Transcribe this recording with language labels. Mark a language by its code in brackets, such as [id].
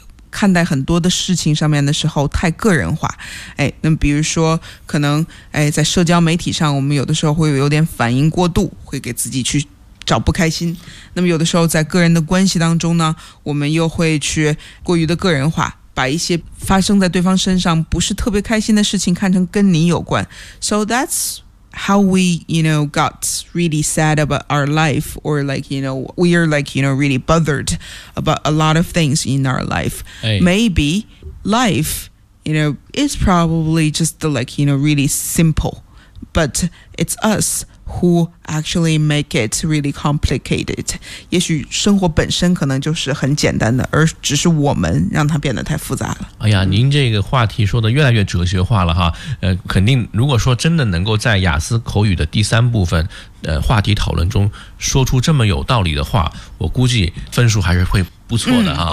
[zh] 看待很多的事情上面的时候太个人化，哎，那比如说可能，哎，在社交媒体上我们有的时候会有点反应过度，会给自己去找不开心，那么有的时候在个人的关系当中呢，我们又会去过于的个人化，把一些发生在对方身上不是特别开心的事情看成跟你有关。 [en] So that's how we, you know, got really sad about our life, or like, you know, we are like, you know, really bothered about a lot of things in our life. Hey. Maybe life, you know, is probably just the, like, you know, really simple, but it's us who actually make it really complicated. [zh] 也许生活本身可能就是很简单的，而只是我们让它变得太复杂了。哎呀，您这个话题说的越来越哲学化了哈。肯定如果说真的能够在雅思口语的第三部分话题讨论中说出这么有道理的话，我估计分数还是会不错的哈。